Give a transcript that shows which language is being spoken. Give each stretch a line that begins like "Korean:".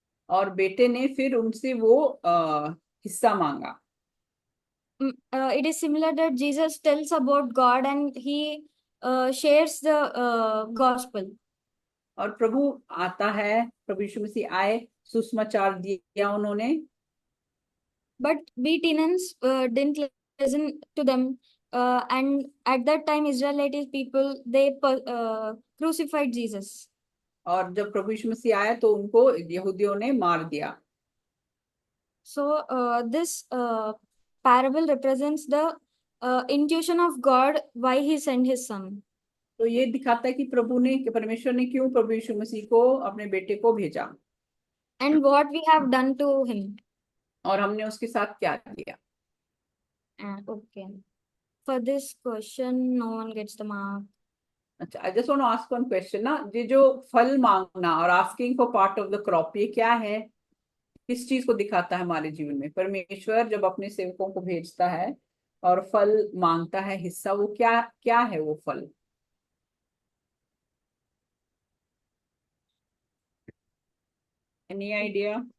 Hindi: और बेटे ने फिर उनसे वो हिस्सा मांगा।
English: It is similar that Jesus tells about God and he shares the gospel.
Hindi: और प्रभु आता है, प्रभु यीशु मसीह आए, सुसमाचार दिया उन्होंने।
English: But we tenants didn't listen to them, and at that time Israelite people they crucified Jesus.
Hindi: और जब प्रभु यीशु मसीह आया तो उनको यहूदियों ने मार दिया।
English: So this parable represents the intuition of God why he sent his son.
Hindi: तो ये दिखाता है कि परमेश्वर ने क्यों प्रभु यीशु मसीह को, अपने बेटे को भेजा,
English: And what we have done to him.
Hindi: और हमने उसके साथ क्या किया।
English: Okay. For this question, no one gets the mark.
Hindi: अच्छा,
English: I just want to ask one question
Hindi: ना, ये जो फल मांगना और
English: asking for part of the crop,
Hindi: ये क्या है? किस चीज को दिखाता है हमारे जीवन में? परमेश्वर जब अपने सेवकों को भेजता है और फल मांगता है, हिस्सा, वो क्या क्या है वो फल?
English: Any idea?